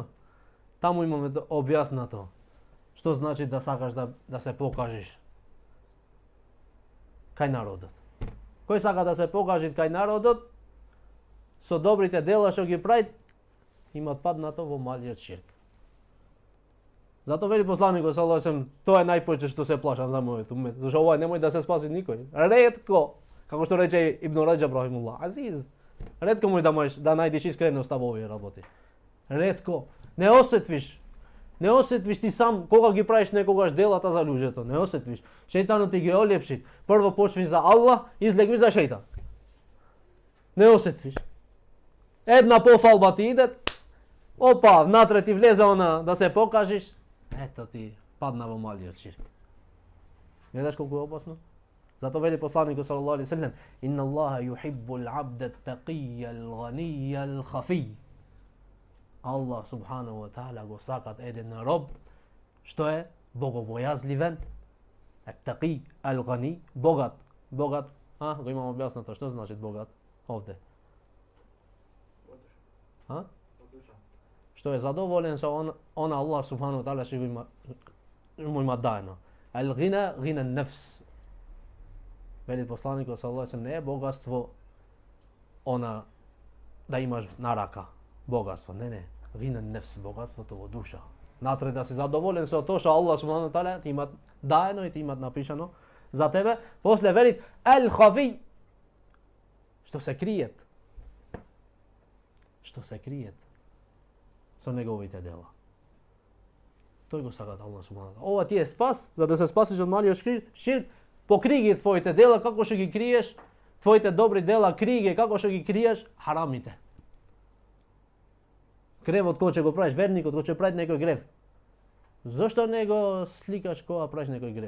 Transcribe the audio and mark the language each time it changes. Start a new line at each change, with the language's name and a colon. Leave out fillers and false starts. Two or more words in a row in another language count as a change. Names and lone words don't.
Macedonian: Таму имаме објаснато што значи да сакаш да се покажеш кај народот. Кој сака да се покаже кај народот со добрите дела што ги прави, имат паднато во малиот ширк. Зато вели посланикот
Arabic: صلى الله عليه وسلم,
Macedonian: тоа е најповеќе што се плашам за мојот умет, зашто ова немој да се спаси никој. Ретко, како што рече Ибн Раџаб рахимуллах, азиз, ретко можеш да најдеш искреност во овие работи. Ретко. Не осетвиш ти сам кога ги правиш некогаш делата за луѓето, не осетвиш. Шејтанот ти ги олепши. Прво почни за Аллах, излегни за шејтан. Не осетвиш. Една пофалба ти иде, опа, внатре ти влезе она да се покажеш, ето ти падна во малиот ширк. Гледаш колку е опасно? Зато вели посланикот
Arabic: صلى الله عليه وسلم, إن الله يحب العبد التقي الغني الخفي. الله سبحانه وتعالى
Macedonian: го сакат еден роб што е богобојазливен,
Arabic: التقي الغني,
Macedonian: богат. Богат, го имам објаснато што значи богат овде. Што е задоволен со она
Arabic: الله سبحانه وتعالى
Macedonian: што му има даено.
Arabic: الغنى غنى النفس.
Macedonian: Вели посланикот
Arabic: صلى الله عليه وسلم,
Macedonian: не е богатство она да имаш на рака. Богатство, не.
Arabic: غنى النفس,
Macedonian: богатството во душа. Натре да си задоволен со тоа што
Arabic: الله سبحانه وتعالى
Macedonian: ти имат даено и ти имат напишано за тебе. После вели al-khafi, што се криет. Што се криет со неговите дела. Тој го сакат
Arabic: الله سبحانه وتعالى.
Macedonian: Ова ти е спас, за да се спасиш од малиот ширк, Po krigi твоите дела, како што ги криеш, твоите добри дела криги, како што ги криеш, харамите. Гревот кој ќе го правиш, верникот кој ќе прави некој грев. Зошто не го сликаш кога правиш некој грев?